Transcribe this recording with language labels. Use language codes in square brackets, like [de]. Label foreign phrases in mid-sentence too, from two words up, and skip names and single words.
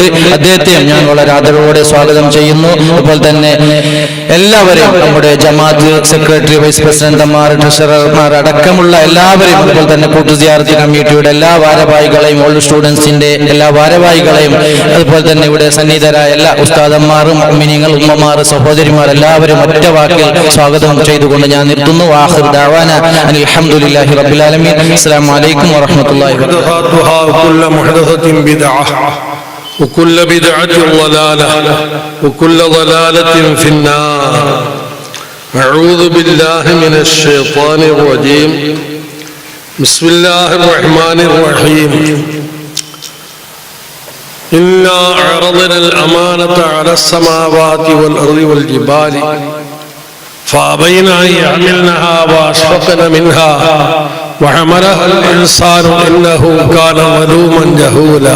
[ml] അദ്ദേഹത്തെയും ഞാൻ വളരെ ആദരവോടെ സ്വാഗതം ചെയ്യുന്നു. അതുപോലെ തന്നെ എല്ലാവരെയും നമ്മുടെ ജമാഅത്ത് സെക്രട്ടറി, വൈസ് പ്രസിഡന്റുമാർ, ട്രഷറർമാർ അടക്കമുള്ള എല്ലാവരെയും, അതുപോലെ തന്നെ കൂട്ടുസിയാറത്ത് കമ്മിറ്റിയുടെ എല്ലാ ഭാരവാഹികളെയും, [en] old students [ml] എല്ലാ ഭാരവാഹികളെയും, അതുപോലെ തന്നെ ഇവിടെ സന്നിഹിതരായ എല്ലാ ഉസ്താദന്മാരും, മുഅ്മിനീങ്ങൾ, ഉമ്മമാർ, സഹോദരിമാർ എല്ലാവരും ഒറ്റ വാക്കിൽ സ്വാഗതം ചെയ്തുകൊണ്ട് ഞാൻ നിർത്തുന്നു. [ar] آخر دعوانا أن الحمد لله رب العالمين. السلام عليكم ورحمة الله وبركاته. وكل بدعة ضلالة وكل ضلالة في النار. أعوذ بالله من الشيطان الرجيم. بسم الله الرحمن الرحيم. إنا عرضنا الأمانة على السماوات والأرض والجبال فأبين أن يحملنها وأشفقن منها وحملها الإنسان إنه كان ظلوما جهولا.